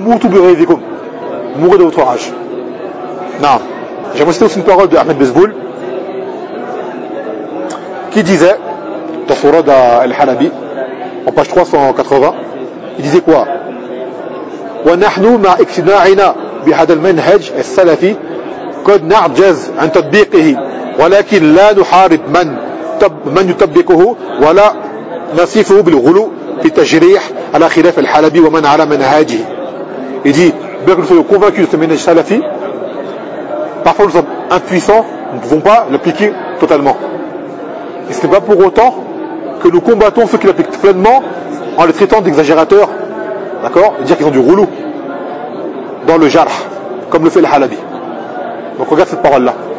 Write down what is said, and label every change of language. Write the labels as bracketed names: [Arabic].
[French] Mourez de votre rage. Non. J'aimerais citer aussi une parole de Ahmed Bezboul, qui disait, dans son Sourate Al-Halabi, en page 380, il disait quoi? [Arabic] Wa nahnu ma ikhtina'ina. بهذا المنهج السلفي قد نعجز عن تطبيقه ولكن لا نحارب من يطبقه ولا نصفه بالغلو في التجريح على خلاف الحلبي ومن على منهاجه. [French] Il dit, bien que nous soyons convaincus de ce manège salafi, parfois nous sommes impuissants, nous ne pouvons pas l'appliquer totalement. Et ce n'est pas pour autant que nous combattons ceux qui l'appliquent pleinement en les traitant d'exagérateurs, d'accord, et dire qu'ils ont du rouleau dans le jarh, comme le fait le Halabi. Donc regarde cette parole-là.